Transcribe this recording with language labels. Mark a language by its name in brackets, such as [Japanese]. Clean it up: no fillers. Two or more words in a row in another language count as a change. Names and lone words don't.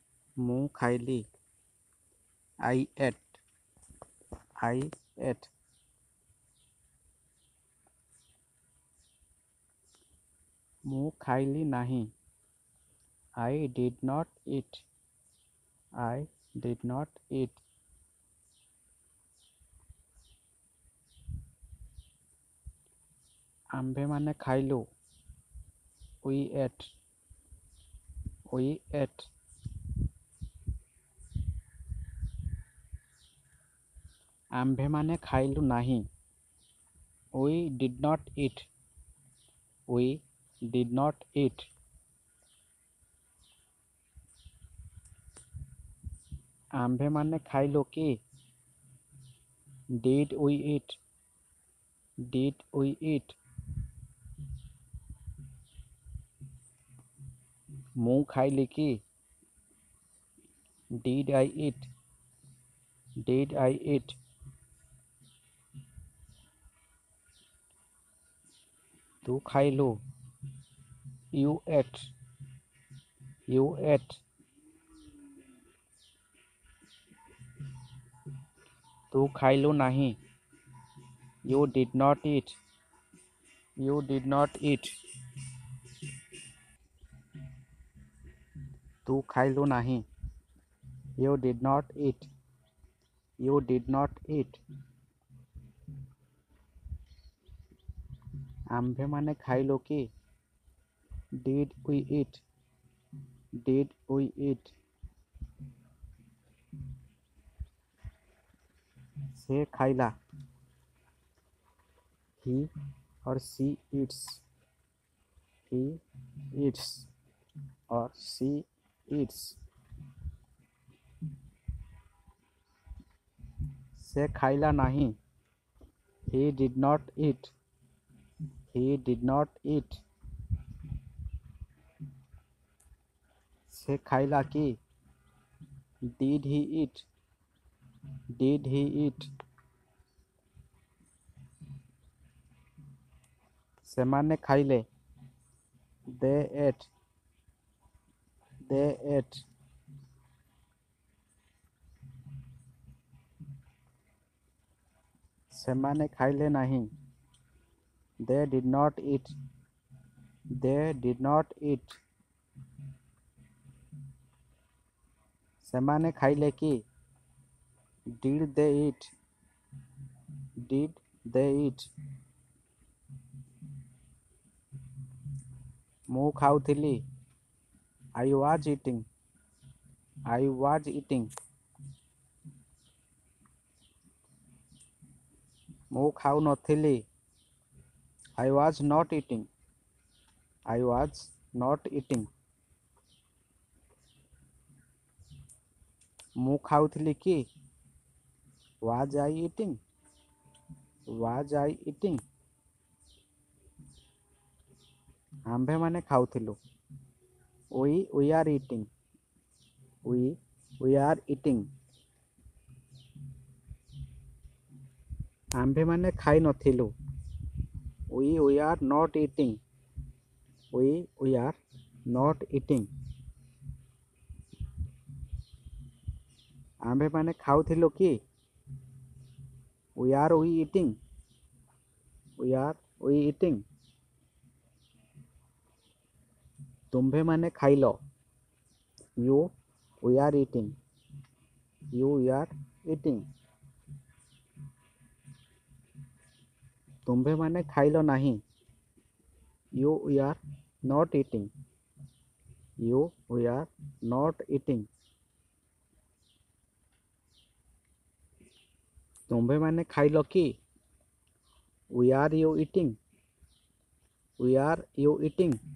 [Odia] ମୁଁ ଖାଇଲି। [English] I ate. I ate. [Odia] ମୁଁ ଖାଇଲି ନାହିଁ। [English] I did not eat. I did not eat. [Odia] ଆମ୍ଭେମାନେ ଖାଇଲୁ। [English] We ate. We ate. [Odia] ଆମ୍ଭେମାନେ ଖାଇଲୁ ନାହିଁ। [English] We did not eat. We did not eat. [Odia] ଆମ୍ଭେମାନେ ଖାଇଲୁ କି? [English] Did we eat? Did we eat? [Odia] ମୁଁ ଖାଇଲି କି? [English] Did I eat? Did I eat? [Odia] ତୁ ଖାଇଲୁ। [English] You ate. You ate. [Odia] ତୁ ଖାଇଲୁ ନାହିଁ। [English] You did not eat. You did not eat. [Odia] ତୁ ଖାଇଲୁ ନାହିଁ। [English] You did not eat. You did not eat. [Odia] ଆମ୍ଭେମାନେ ଖାଇଲୁ କି? [English] Did we eat? Did we eat? [Odia] ସେ ଖାଇଲା। [English] He or she eats. He eats or she eats. [Odia] ସେ ଖାଇଲା ନାହିଁ। [English] He did not eat. He did not eat. [Odia] ସେ ଖାଇଲା କି? [English] Did he eat? Did he eat? [Odia] ସେମାନେ ଖାଇଲେ। [English] They ate. They ate. [Odia] ସେମାନେ ଖାଇଲେ ନାହିଁ। [English] They did not eat. They did not eat. [Odia] ସେମାନେ ଖାଇଲେ କି? [English] Did they eat? Did they eat? [Odia] ମୁଁ ଖାଉଥିଲି। [English] I was eating. I was eating. [Odia] ମୁଁ ଖାଉନଥିଲି। [English] I was not eating. I was not eating. [Odia] ମୁଁ ଖାଉଥିଲି କି? [English] Was I eating? Was I eating? [Odia] ଆମ୍ଭେମାନେ ଖାଉଥିଲୁ। [English] We are eating. We are eating. [Odia] ଆମ୍ଭେମାନେ ଖାଇନଥିଲୁ। [English] We are not eating. We are not eating. [Odia] ଆମ୍ଭେମାନେ ଖାଉଥିଲୁ କି? [English] We eating? We eating? [Odia] ତୁମ୍ଭେମାନେ ଖାଇଲ। [English] We are eating. You are eating. [Odia] ତୁମ୍ଭେମାନେ ଖାଇଲ ନାହିଁ। [English] You are not eating. You are not eating. [Odia] ତୁମ୍ଭେମାନେ ଖାଇଲ କି? [English] Are you eating? Are you eating?